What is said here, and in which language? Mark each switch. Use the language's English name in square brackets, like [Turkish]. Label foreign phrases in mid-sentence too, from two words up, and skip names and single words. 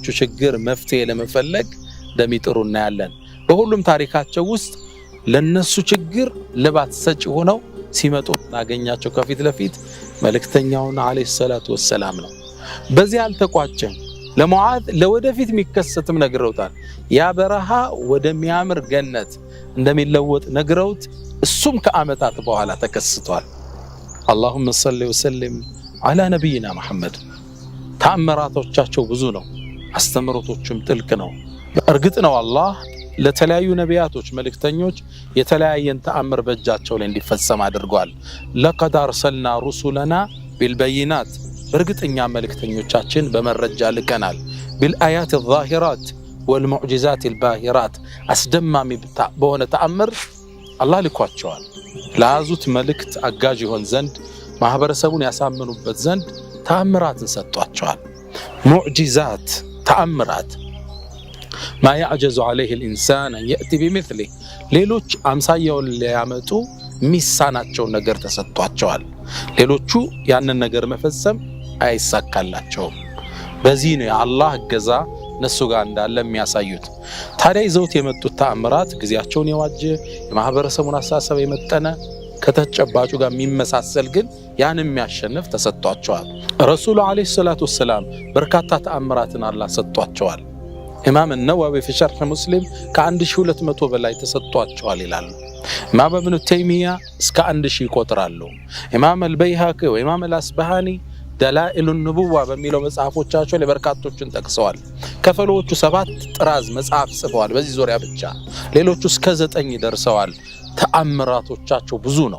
[Amharic] ችግር መፍትሄ ለመፈለግ እንደሚጥሩ እናያለን። በሁሉም ታሪካቸው ውስጥ ለነሱ ችግር ልባት ሰጪ ሆነው ሲመጡ እናገኛቸው ከፊት ለፊት መልእክተኛውን [Arabic] عليه الصلاة والسلام [Amharic] ነው። በዚህ አልተቋጨም። ለሙዓዝ ለወደፊት የሚከሰትም ነግረውታል። ያ በረሃ ወደሚያምር ገነት እንደሚለወጥ ነግረውት እሱም ከዓመታት በኋላ ተከስቷል። [Arabic] اللهم صل وسلم على نبينا محمد። [Amharic] ተአምራቶቻቸው ብዙ ነው፣ አስተምሮቶችም ጥልቅ ነው። እርግጥ ነው አላህ ለተለያዩ ነቢያቶች መልእክተኞች የተለያየን ተአምር በእጃቸው ላይ እንዲፈጸም አድርጓል። [Arabic] لقد أرسلنا رسلنا بالبينات፣ [Amharic] በእርግጠኛ መልእክተኞቻችን በመረጃ ልከናል። [Arabic] بالآيات الظاهرات والمعجزات الباهرات፣ [Amharic] አስደማሚ በሆነ ተአምር አላህ ልኳቸዋል። ለያዙት መልእክት አጋዥ ይሆን ዘንድ ማህበረሰቡን ያሳምኑበት ዘንድ ተአምራትን ሰጥቷቸዋል። ሙዕጂዛት ተአምራት [Arabic] ما يعجز عليه الإنسان أن يأتي بمثله، [Amharic] ሌሎች አምሳያውን ሊያመጡ ሚሳናቸው ነገር ተሰጥቷቸዋል። ሌሎቹ ያንን ነገር መፈጸም አይሳካላቸውም። በዚህ ነው የአላህ እገዛ እነሱ ጋር እንዳለ የሚያሳዩት። ታዲያ ይዘውት የመጡት ተአምራት ጊዜያቸውን የዋጀ የማህበረሰቡን አስተሳሰብ የመጠነ ከተጨባጩ ጋር የሚመሳሰል ግን ያን የሚያሸንፍ ተሰጥቷቸዋል። [Arabic] رسول عليه الصلاة والسلام [Amharic] በርካታ ተአምራትን አላህ ሰጥቷቸዋል። ኢማም ነወዊ [Arabic] في شرح مسلم [Amharic] ከ1200 በላይ ተሰጥቷቸዋል ይላሉ። ኢማም ኢብኑ ተይሚያ እስከ 1000 ይቆጥራሉ። ኢማም አልበይሃቂ ወኢማም አልአስባሃኒ ደላኢሉ ንቡዋ በሚለው መጽሐፎቻቸው ላይ በርካቶችን ጠቅሰዋል። ከፈሎቹ 7 ጥራዝ መጽሐፍ ጽፈዋል በዚህ ዙሪያ ብቻ። ሌሎቹ እስከ 9 ደርሰዋል። ተአምራቶቻቸው ብዙ ነው።